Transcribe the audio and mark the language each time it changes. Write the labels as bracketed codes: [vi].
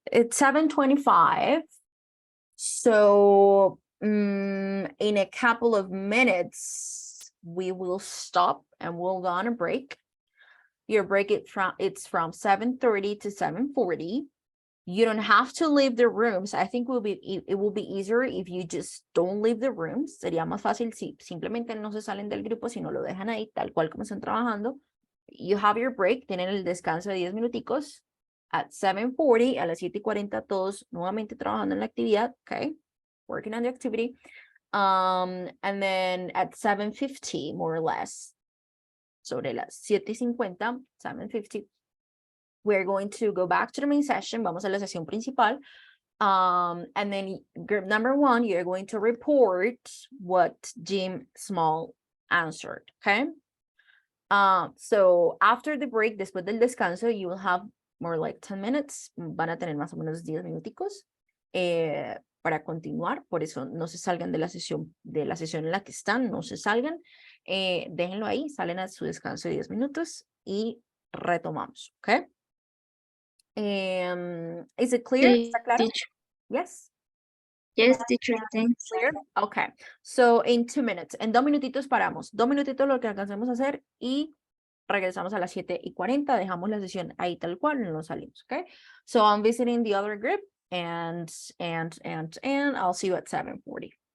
[en] It's 7:25. So, in a couple of minutes, we will stop and we'll go on a break. Your break it's from 7:30 to 7:40. You don't have to leave the rooms. I think it will be easier if you just don't leave the rooms. [es] Sería más fácil si simplemente no se salen del grupo, sino lo dejan ahí tal cual como están trabajando. [en] You have your break, [es] tienen el descanso de 10 minuticos. [en] At 7:40, [es] a las 7:40, todos nuevamente trabajando en la actividad, okay? [en] Working on the activity. And then at 7:50, more or less, [es] sobre las 7:50, 7:50, [en] we're going to go back to the main session. [es] Vamos a la sesión principal. [en] And then group number 1, you're going to report what Jim Small answered, okay? So after the break, [es] después del descanso, [en] you will have more like 10 minutes. [es] Van a tener más o menos 10 minuticos para continuar. Por eso no se salgan de la sesión en la que están, no se salgan. Déjenlo ahí, salen a su descanso de 10 minutos y retomamos, ¿ok? [en] Is it clear? [es] Sí, ¿Está claro? [en] teacher. Yes. Yes, teacher, thanks. Clear? Okay. So in 2 minutes. [es] En 2 minutitos paramos. 2 minutitos lo que alcancemos a hacer y regresamos a las 7:40. Dejamos la sesión ahí tal cual, no nos salimos, okay? [en] So I'm visiting the other group and I'll see you at 7:40.